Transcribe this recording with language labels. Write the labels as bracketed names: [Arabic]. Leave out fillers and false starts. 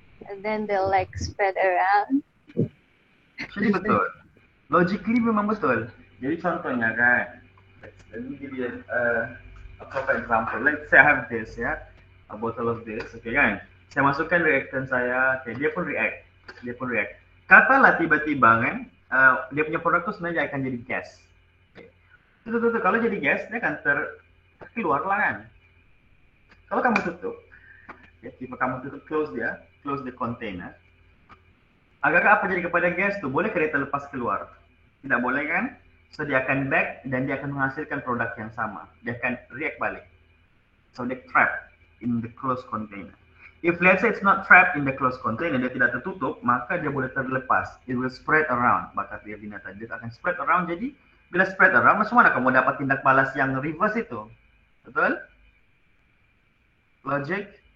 [English] and then they'll like spread around. [Malay] Jadi betul. Logically memang betul. Jadi contohnya kan, [English] let me give you a proper example. Let's say I have this, ya, a bottle of this, okay kan? [Malay] Saya masukkan reactant saya, okay, dia pun react. Katalah tiba-tiba kan, dia punya produk itu sebenarnya akan jadi gas. Okay. Tuh. Kalau jadi gas, dia akan terkeluar lah kan. Kalau kamu tutup, ya, tiba kamu tutup, [English] close the container. [Malay] Agak-agak apa jadi kepada gas tuh? Boleh dia terlepas keluar? Tidak boleh kan? So dia akan back dan dia akan menghasilkan produk yang sama. Dia akan react balik. [English] So dia trapped in the closed container. If let's say it's not trapped in the closed container, [Malay] dia tidak tertutup, maka dia boleh terlepas. [English] It will spread around. [Malay] Bakat dia binatang, dia akan spread around. Jadi bila spread around, macam mana kamu dapat tindak balas yang reverse itu? Betul? Logic?